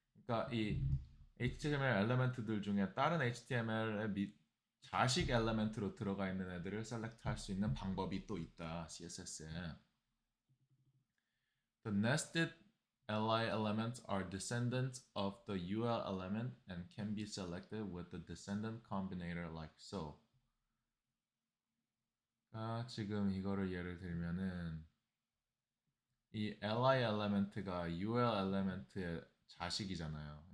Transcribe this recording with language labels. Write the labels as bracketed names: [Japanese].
[Korean] 그러니까 이 HTML 엘리멘트들 중에 다른 HTML의 자식 엘리멘트로 들어가 있는 애들을 셀렉트 할 수 있는 방법이 또 있다. CSS에. [English] The nested li elements are descendants of the UL element and can be selected with the descendant combinator like so. [Korean] 지금 이거를 예를 들면은 이 li 엘리멘트가 UL 엘리멘트의 자식이잖아요.